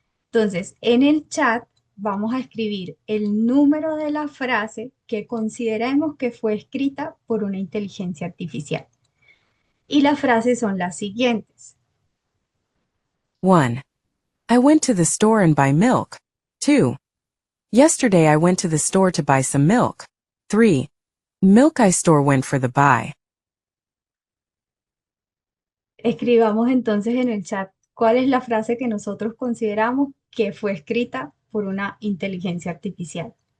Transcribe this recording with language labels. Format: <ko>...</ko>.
<es>Entonces, en el chat vamos a escribir el número de la frase que consideremos que fue escrita por una inteligencia artificial. Y las frases son las siguientes. 1.</es> <en>I went to the store and buy milk. 2. Yesterday I went to the store to buy some milk. 3. Milk I store went for the buy.</en> <es>Escribamos entonces en el chat cuál es la frase que nosotros consideramos que fue escrita por una inteligencia artificial.</es>